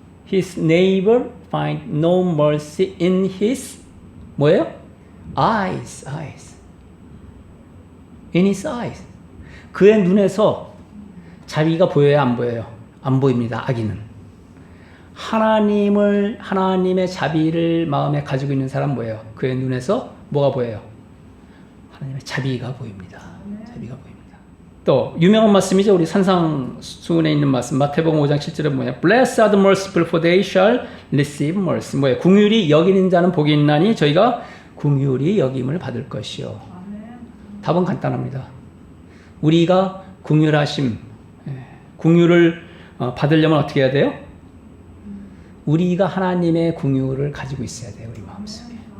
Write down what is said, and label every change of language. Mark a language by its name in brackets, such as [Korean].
[English] his neighbor find no mercy in his [Korean] 뭐예요? [English] eyes. in his eyes. [Korean] 그의 눈에서 자비가 보여요, 안 보여요? 안 보입니다. 악인은. 하나님의 자비를 마음에 가지고 있는 사람 뭐예요? 그의 눈에서 뭐가 보여요? 하나님의 자비가 보입니다. 자비가 보입니다. 또 유명한 말씀이죠. 우리 산상수훈에 있는 말씀. 마태복음 5장 7절에 뭐냐? [English] Blessed are the merciful, for they shall receive mercy. [Korean] 뭐예요? 궁휼히 여기는 자는 복이 있나니 저희가 궁휼히 여김을 받을 것이요. 답은 간단합니다. 우리가 궁휼하심, 궁휼을 받으려면 어떻게 해야 돼요? 우리가 하나님의 궁휼을 가지고 있어야 돼요. 우리 마음속에.